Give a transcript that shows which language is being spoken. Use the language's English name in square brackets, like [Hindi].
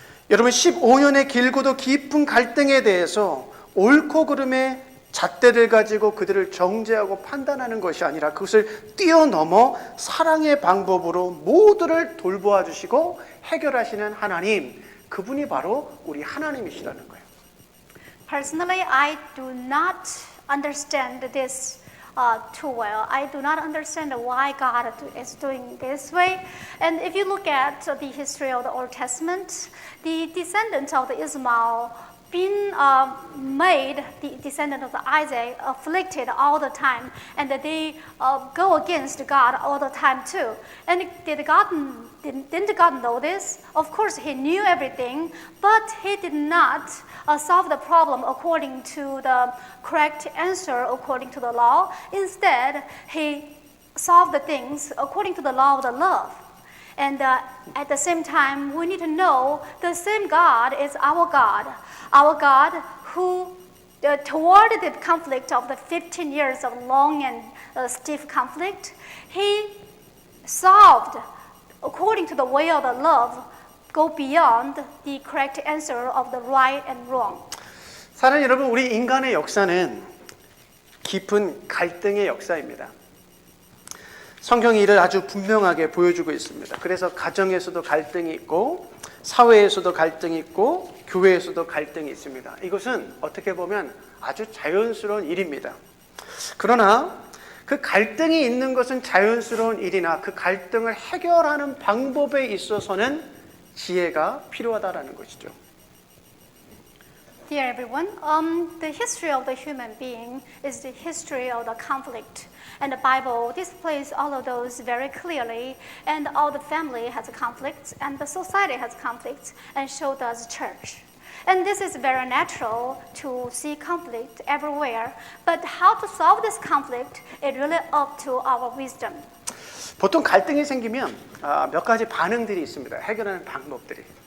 [Korean] 여러분 15년의 길고도 깊은 갈등에 대해서 옳고 그름의 잣대를 가지고 그들을 정죄하고 판단하는 것이 아니라 그것을 뛰어넘어 사랑의 방법으로 모두를 돌보아 주시고 해결하시는 하나님, 그분이 바로 우리 하나님이시라는 거예요. [English] Personally, I do not understand this too well. I do not understand why God is doing this way. And if you look at the history of the Old Testament, the descendants of the Ishmael been made the descendant of Isaac afflicted all the time, and that they go against God all the time too. And didn't God know this? Of course, He knew everything, but He did not solve the problem according to the correct answer according to the law. Instead, He solved the things according to the law of the love. And at the same time, we need to know the same God is our God who, toward the conflict of the 15 years of long and stiff conflict, He solved according to the way of the love, go beyond the correct answer of the right and wrong. [Korean] 사랑하는 여러분, 우리 인간의 역사는 깊은 갈등의 역사입니다. 성경이 이를 아주 분명하게 보여주고 있습니다. 그래서 가정에서도 갈등이 있고 사회에서도 갈등이 있고 교회에서도 갈등이 있습니다. 이것은 어떻게 보면 아주 자연스러운 일입니다. 그러나 그 갈등이 있는 것은 자연스러운 일이나 그 갈등을 해결하는 방법에 있어서는 지혜가 필요하다라는 것이죠. [English] Dear everyone, the history of the human being is the history of the conflict. And the Bible displays all of those very clearly. And all the family has conflicts, and the society has conflicts, and so does church. And this is very natural to see conflict everywhere. But how to solve this conflict is really up to our wisdom. [Korean] 보통 갈등이 생기면 몇 가지 반응들이 있습니다. 해결하는 방법들이.